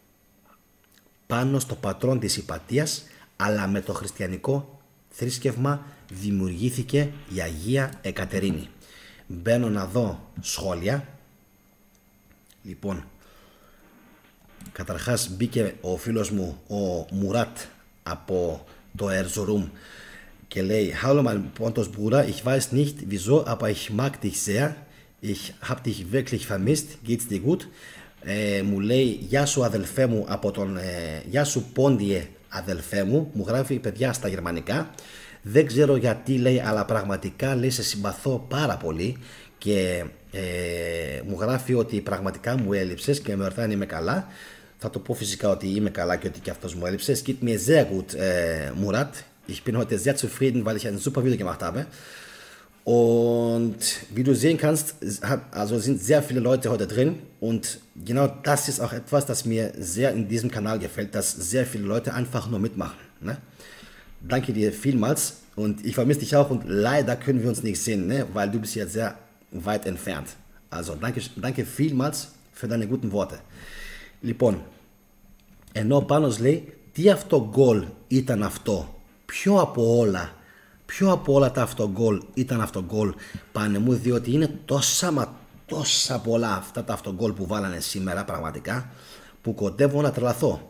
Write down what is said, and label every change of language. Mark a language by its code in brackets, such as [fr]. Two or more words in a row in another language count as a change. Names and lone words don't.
[el] Πάνω στο πατρόν της Υπατίας, αλλά με το χριστιανικό θρήσκευμα, δημιουργήθηκε η Αγία Εκατερίνη. Μπαίνω να δω σχόλια. Λοιπόν, καταρχάς μπήκε ο φίλος μου ο Μουράτ από το Erzurum και λέει [de] Hallo mein Pontos Bruder, ich weiß nicht wieso, aber ich mag dich sehr. Ich hab dich wirklich vermisst. Geht's dir gut? [el] Μου λέει γεια σου αδελφέ μου από τον γεια σου Πόντιε αδελφέ μου. Μου γράφει παιδιά στα γερμανικά. Δεν ξέρω γιατί λέει, αλλά πραγματικά λέει σε συμπαθώ πάρα πολύ και μου γράφει ότι πραγματικά μου έλειψες και με ρωτάει αν είμαι καλά. Θα το πω φυσικά ότι είμαι καλά και ότι και αυτός μου έλειψε. [de] Es geht mir sehr gut, Murat. Ich bin heute sehr zufrieden, weil ich ein super Video gemacht habe. Und wie du sehen kannst, also sind sehr viele Leute heute drin und genau das ist auch etwas, das mir sehr in diesem Kanal gefällt, dass sehr viele Leute einfach nur mitmachen. Ne? Danke dir vielmals und ich vermisse dich auch und leider können wir uns nicht sehen, ne? Weil du bist ja sehr weit entfernt. Also danke vielmals für deine guten Worte. [el] Λοιπόν, ενώ ο Πάνος λέει τι αυτογκόλ ήταν αυτό, ποιο από όλα τα αυτογκόλ ήταν αυτογκόλ, πάνε μου, διότι είναι τόσα πολλά αυτά τα αυτογκόλ που βάλανε σήμερα πραγματικά που κοντεύω να τρελαθώ.